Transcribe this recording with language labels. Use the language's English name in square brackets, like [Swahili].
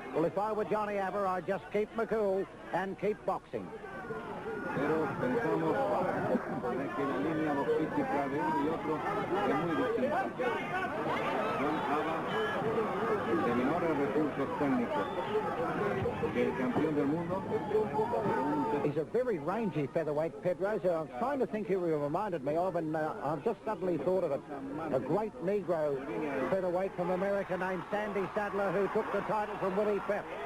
[English] Well, if I were Johnny Abba, I'd just keep my cool and keep boxing. [Spanish] Pero pensamos que la línea boxística de uno y otro es muy distinta. John Abba de menores recursos técnicos que el campeón del mundo. [English] He's a very rangy featherweight, Pedroza. I was trying to think who he reminded me of, and I've just suddenly thought of it. A great Negro featherweight from America named Sandy Sadler, who took the title from Willie Pep.